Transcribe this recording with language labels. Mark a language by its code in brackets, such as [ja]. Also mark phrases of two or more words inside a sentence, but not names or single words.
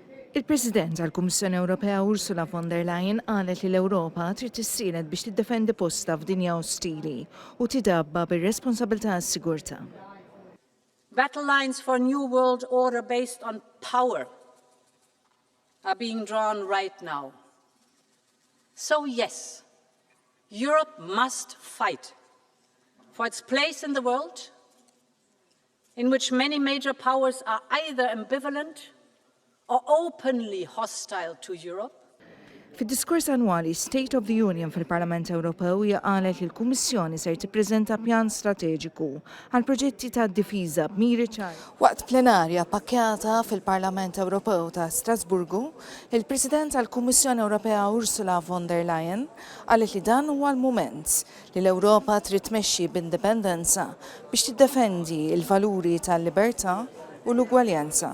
[mt] Il-President tal-Kummissjoni Ewropea Ursula von der Leyen qalet li l-Ewropa trid tissielet biex tiddefendi postha f'dinja ostili u tidabba bir-responsabilità għas-sigurtà. [en] Battle lines for a new world order based on power are being drawn right now. So yes, Europe must fight for its place in the world, in which many major powers are either ambivalent or openly hostile to Europe. [mt] Fid-diskors annwali State of the Union fil-Parlament Ewropew hija qalet li l-Kummissjoni ser tippreżenta pjan strateġiku għal proġetti tad-difiża b'miri ċari. Waqt plenarja pakkjata fil-Parlament Ewropew ta' Strasburgu, il-President tal-Kummissjoni Ewropea Ursula von der Leyen qalet li dan huwa l-mument li l-Ewropa trid tmexxi b'indipendenza biex tiddefendi l-valuri tal-libertà u l-ugwaljanza.